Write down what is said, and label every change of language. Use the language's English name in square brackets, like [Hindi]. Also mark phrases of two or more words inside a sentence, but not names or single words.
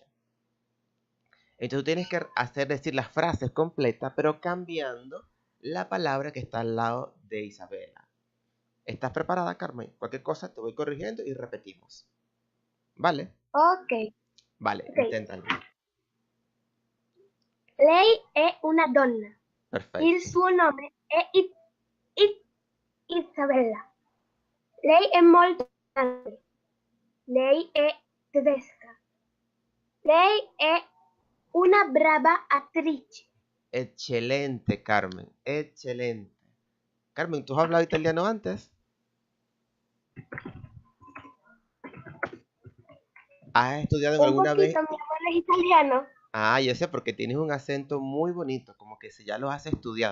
[Spanish] Entonces tú tienes que decir las frases completas, pero cambiando la palabra que está al lado de Isabela. ¿Estás preparada, Carmen? Cualquier cosa te voy corrigiendo y repetimos. ¿Vale? Ok. Vale, Ok. inténtalo. [Italian] Lei è una donna. [Spanish] Perfecto. [Italian] Il suo nome è Isabella. Lei è molto grande. Lei è tedesca. Lei è una brava attrice. [Spanish] Excelente, Carmen. Excelente. Carmen, ¿tú has hablado italiano antes? ¿Has estudiado en Un alguna vez? poquito, mi abuelo es italiano. Ah, yo sé, porque tienes un acento muy bonito, como que si ya lo has estudiado.